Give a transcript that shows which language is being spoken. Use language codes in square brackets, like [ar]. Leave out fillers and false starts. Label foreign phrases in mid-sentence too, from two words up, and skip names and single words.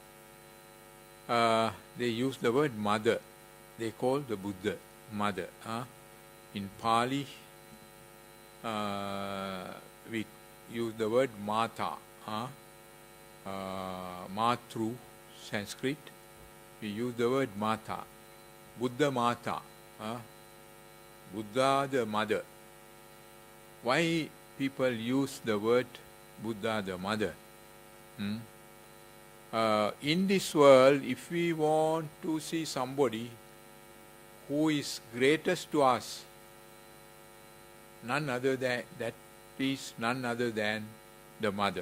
[en] They use the word mother. They call the Buddha mother. In Pali, we use the word mata. Matru, Sanskrit. We use the word mata. Buddha mata. Buddha the mother. Why people use the word Buddha the mother? In this world, if we want to see somebody who is greatest to us, none other than that is none other than the mother.